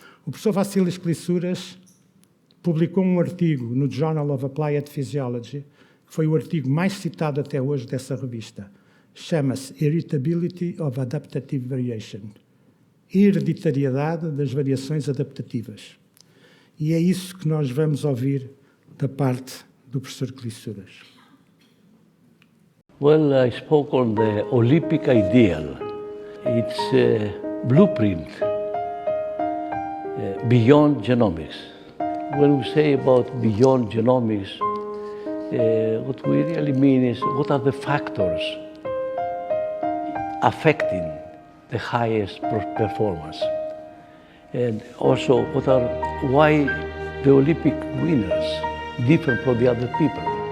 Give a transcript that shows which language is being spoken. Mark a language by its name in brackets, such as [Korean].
[Portuguese] O professor Vassilis Klissuras publicou um artigo no Journal of Applied Physiology, que foi o artigo mais citado até hoje dessa revista. Chama-se Heritability of Adaptative Variation. Hereditariedade das variações adaptativas. E é isso que nós vamos ouvir da parte do professor Klissuras. [English] Well, I spoke on the Olympic ideal. It's a blueprint beyond genomics. When we say about beyond genomics, what we really mean is what are the factors affecting the highest performance, and also why the Olympic winners differ from the other people.